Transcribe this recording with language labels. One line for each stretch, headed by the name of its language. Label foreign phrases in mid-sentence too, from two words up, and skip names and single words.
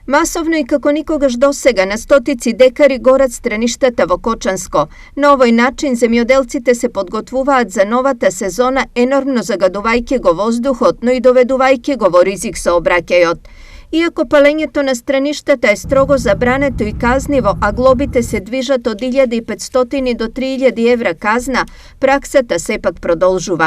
Macedonian: Масовно и како никогаш досега на стотици декари горат страништата во Кочанско. На овој начин земјоделците се подготвуваат за новата сезона енормно загадувајќи го воздухот, но и доведувајќи го во ризик со обраќајот. Иако палењето на страништата е строго забрането и казниво, а глобите се движат од 1500 до 3000 евра казна, праксата сепак продолжува.